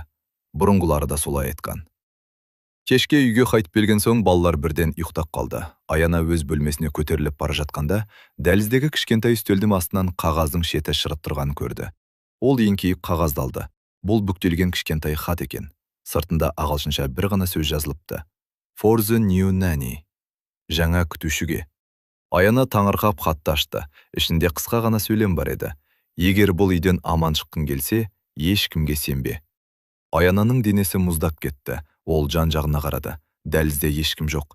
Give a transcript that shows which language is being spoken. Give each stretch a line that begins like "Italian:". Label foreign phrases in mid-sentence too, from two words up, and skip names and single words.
Kazakh: Бұрынғылары да солай айтқан. Кешке үйге қайтып келген соң балалар бірден ұйықтап қалды. Аяна өз бөлмесіне көтеріліп бара жатқанда, дәліздегі кішкентай үстелдің астынан қағаздың шеті шырып тұрғанын көрді. Ол еңкейіп қағазды алды. Бұл бүктелген кішкентай хат екен. Сыртында ағылшынша бір ғана сөз жазылыпты.
English: For the new nanny.
Kazakh: Жаңа күтушіге. Аяна таңырқап хатты ашты. Ішінде қысқа ғана сөйлем бар еді. Егер бұл үйден аман шыққың келсе, ешкімге сенбе. Аянаның денесі мұздап кетті. Ол жан-жағына қарады. Дәлізде ешкім жоқ.